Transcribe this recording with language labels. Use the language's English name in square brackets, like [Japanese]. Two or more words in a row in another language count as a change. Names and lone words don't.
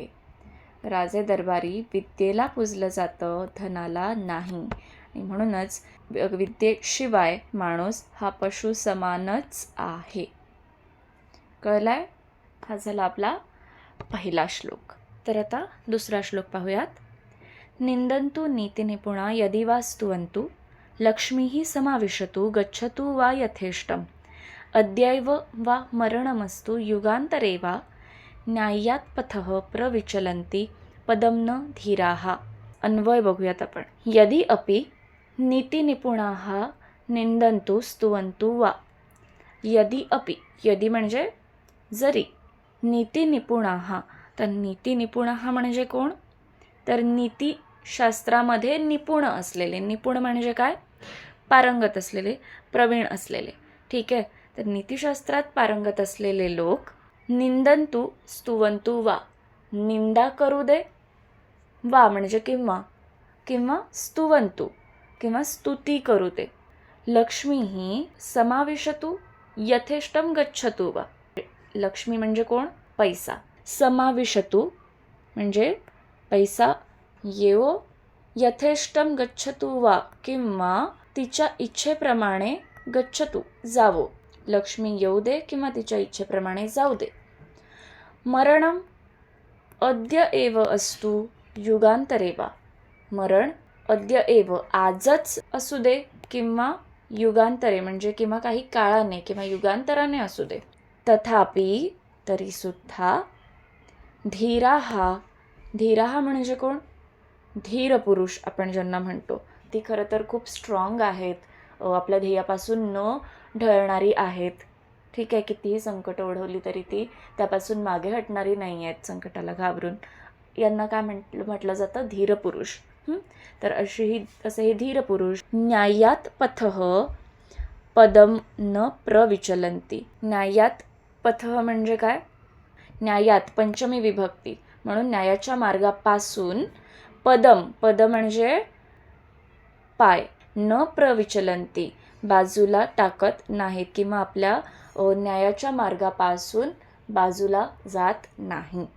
[Marathi] राजे दरबारी विद्येला पूजलं जातं, धनाला नाही. आणि म्हणूनच विद्येशिवाय माणूस हा पशु समानच आहे. कळलाय? हा झाला आपला पहिला श्लोक. तर आता दुसरा श्लोक पाहूयात. [Sanskrit] निंदन्तु नीतिनिपुणा यदि वा स्तुवन्तु लक्ष्मीः समाविशतु गच्छतु वा यथेष्टम् अद्यैव वा मरणमस्तु युगान्तरे वा न्याय्यात् पथः प्रविचलन्ति पदं न धीराः. [Marathi] अन्वय बघूयात आपण. [Sanskrit] यदि अपि नीतिनिपुणाः निंदन्तु स्तुवन्तु वा. यदि अपि, [Marathi] यदि म्हणजे जरी, नीतिनिपुणाः, तर नीतिनिपुणाः म्हणजे कोण? तर नीतिशास्त्रामध्ये निपुण असलेले. निपुण म्हणजे काय? पारंगत असलेले, प्रवीण असलेले. ठीक आहे. तर नीतिशास्त्रात पारंगत असलेले लोक [Sanskrit] निंदन्तु स्तुवन्तु वा, [Marathi] निंदा करू दे, वा म्हणजे किंवा, किंवा स्तुवन्तु किंवा स्तुती करू दे. [Sanskrit] लक्ष्मीः समाविशतु यथेष्टं गच्छतु वा. [Marathi] लक्ष्मी म्हणजे कोण? पैसा. समाविशतु म्हणजे पैसा येवो, [Sanskrit] यथेष्टं गच्छतु वा [Marathi] किंवा तिच्या इच्छेप्रमाणे गच्छतु जावो. लक्ष्मी येऊ दे किंवा तिच्या इच्छेप्रमाणे जाऊ दे. [Sanskrit] मरणम अद्य एव अस्तु युगांतरे वा. [Marathi] मरण [Sanskrit] अद्य एव [Marathi] आजच असू दे किंवा युगांतरे म्हणजे किंवा काही काळाने किंवा युगांतराने असू दे. तथापि तरीसुद्धा धीराहा, धीराहा म्हणजे कोण? धीर पुरुष आपण ज्यांना म्हणतो. ती खरं तर खूप स्ट्रॉंग आहेत, आपल्या ध्येयापासून न ढळणारी आहेत. ठीक आहे. कितीही संकट ओढवली तरी ती त्यापासून मागे हटणारी नाही आहेत संकटाला घाबरून. यांना काय म्हटलं जातं? धीर पुरुष. तर असे हे धीर पुरुष [Sanskrit] न्यायात पथः पदम न प्रविचलन्ति. [Marathi] न्यायात पथः म्हणजे काय? न्यायात पंचमी विभक्ती म्हणून न्यायाच्या मार्गापासून पदम, पद म्हणजे पाय, [Sanskrit] न प्रविचलन्ति [Marathi] बाजूला टाकत नाहीत किंवा आपल्या न्यायाच्या मार्गापासून बाजूला जात नाहीत.